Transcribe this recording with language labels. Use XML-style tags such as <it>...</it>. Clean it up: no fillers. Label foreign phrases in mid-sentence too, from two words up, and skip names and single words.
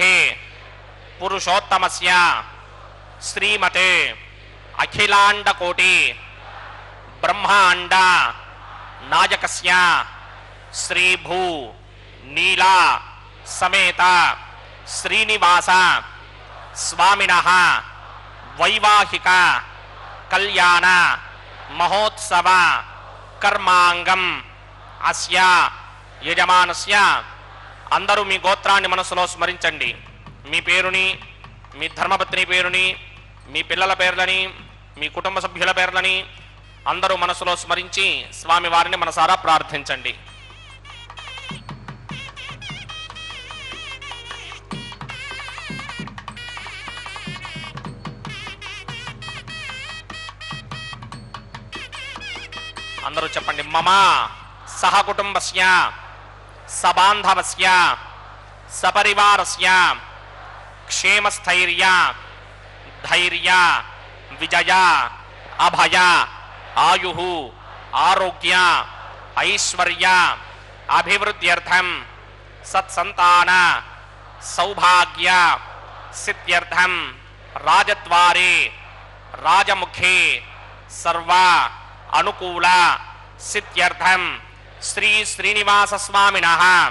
<sa>पुरुषोत्तमस्य श्रीमते अखिलांडकोटि ब्रह्मांड नायकस्य श्रीभू नीला समेत श्रीनिवास स्वामिनः वैवाहिक कल्याण महोत्सव कर्मांगम అస్య యజమానస్య.</sa> <te>అందరూ మీ గోత్రాన్ని మనసులో స్మరించండి. మీ పేరుని, మీ ధర్మపత్ని పేరుని, మీ పిల్లల పేర్లని, మీ కుటుంబ సభ్యుల పేర్లని అందరూ మనసులో స్మరించి స్వామి వారిని మనసారా ప్రార్థించండి. అందరూ చెప్పండి.</te> <sa>మమ सहकुटुंबस्य सबांधवस्य सपरिवारस्य क्षेमस्थैर्य धैर्य विजय अभय आयुः आरोग्य ऐश्वर्य अभिवृद्ध्यर्थम सत्संतान सौभाग्य सिद्ध्यर्थम राजद्वारे राजमुखे सर्व अनुकूल सिद्ध्यर्थम श्री श्रीनिवास स्वामिनः</sa>